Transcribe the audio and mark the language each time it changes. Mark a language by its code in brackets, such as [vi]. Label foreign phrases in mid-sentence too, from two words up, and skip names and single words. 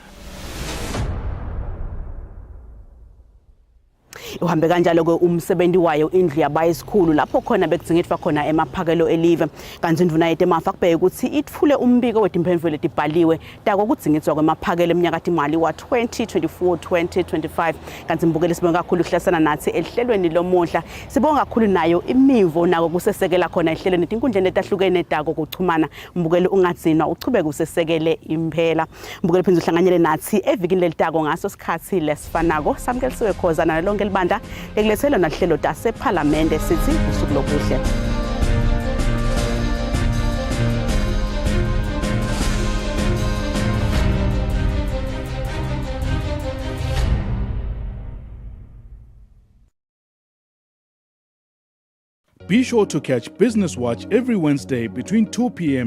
[ss] uhambe kanjalo ke umsebenzi wayo indlu yabayisikhulu lapho khona bekudingethwa khona emaphakelo elive kanti indvuna yetemafa kubheka ukuthi ithule umbiko wetimphendvulo letibhaliwe tako kudingethwa kwemaphakelo eminyaka imali wa 2024-2025 kanti mbukeli sibonga kakhulu ukuhlasana nathi ehlelweni lomuhla sibonga kakhulu nayo imivo nako kusesekela khona ehlelweni tinkundleni etahlukene tako kuchumana mbukeli ungadzinwa uchubeke usesekele impela mbukeli phinza uhlanganyele nathi evikini lelitako ngaso sikhathi lesifanako samkelisiwe khozana lonke libanda lekulethela nahlelo Tasephalamende sithi usuku lokuhle. [en] Be sure to catch Business Watch every Wednesday between 2 p.m.